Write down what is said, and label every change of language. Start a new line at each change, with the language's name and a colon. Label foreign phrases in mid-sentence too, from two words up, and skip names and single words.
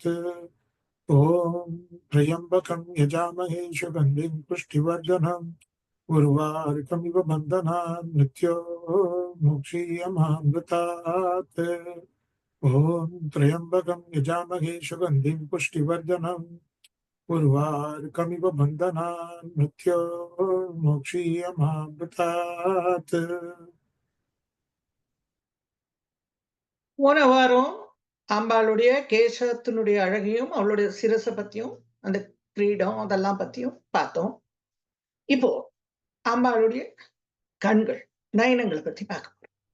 Sanskrit: ॐ त्र्यम्बकं यजामहे सुगन्धिं पुष्टिवर्धनम् उर्वारुकमिव बन्धनान् मृत्यो मोक्षीयमामृतात्। ॐ त्र्यम्बकं यजामहे सुगन्धिं पुष्टिवर्धनम् उर्वारुकमिव बन्धनान् मृत्यो मोक्षीयमामृतात्.
Tamil: போன வாரம் அம்பாளுடைய கேசத்தினுடைய அழகையும் அவளுடைய சிரசை பத்தியும் அந்த கிரீடம் அதெல்லாம் பத்தியும் பார்த்தோம். இப்போ அம்பாளுடைய கண்கள் நயனங்களை பத்தி பார்க்க போறோம்.